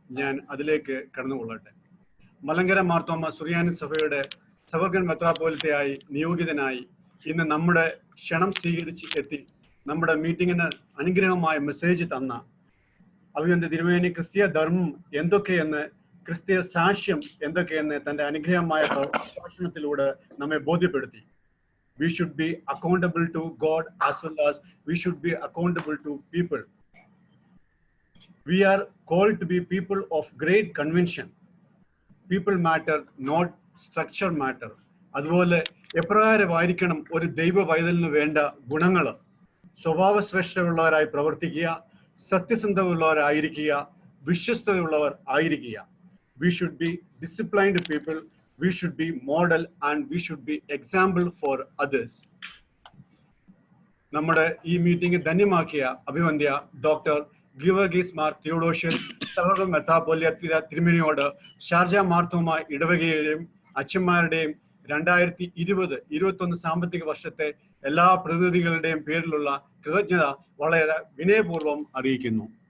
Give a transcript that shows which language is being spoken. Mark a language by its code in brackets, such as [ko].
[ml] ഞാൻ അതിലേക്ക് കടന്നുകൊള്ളട്ടെ. മലങ്കര മാർത്തോമ സുറിയാനി സഭയുടെ സഫർഗൻ മെത്രാപ്പോലിത്തയായി നിയോഗിതനായി ഇന്ന് നമ്മുടെ ക്ഷണം സ്വീകരിച്ച് എത്തി നമ്മുടെ മീറ്റിങ്ങിന് അനുഗ്രഹമായ മെസ്സേജ് തന്ന അഭിവന്ദ്യ തിരുമേനി ക്രിസ്തീയ ധർമ്മം എന്തൊക്കെയെന്ന്, ക്രിസ്തീയ സാക്ഷ്യം എന്തൊക്കെയെന്ന് തന്റെ അനുഗ്രഹമായ പ്രഭാഷണത്തിലൂടെ നമ്മെ ബോധ്യപ്പെടുത്തി. [en] We should be accountable to God as well as we should be accountable to people. We are called to be people of great conviction. People matter, not structure matter. [ml] അതുപോലെ എപ്രകാരമായിരിക്കണം ഒരു ദൈവ പൈതലിന് വേണ്ട ഗുണങ്ങൾ? സ്വഭാവശ്രേഷ്ഠമുള്ളവരായി പ്രവർത്തിക്കുക, സത്യസന്ധമുള്ളവരായിരിക്കുക, വിശ്വസ്തതയുള്ളവർ ആയിരിക്കുക. [en] We should be disciplined people. We should be model and we should be example for others. [ml] നമ്മുടെ ഈ meeting ധന്യമാക്കിയ അഭിവന്ദ്യ doctor Geevarghese Mar Theodosius suffragan മെത്രാപ്പോലിത്ത തിരുമേനിയോട് Sharjah Marthoma ഇടവകയുടെയും അച്ഛന്മാരുടെയും 2020-21 സാമ്പത്തിക വർഷത്തെ എല്ലാ പ്രതിനിധികളുടെയും പേരിലുള്ള കൃതജ്ഞത വളരെ വിനയപൂർവ്വം അറിയിക്കുന്നു.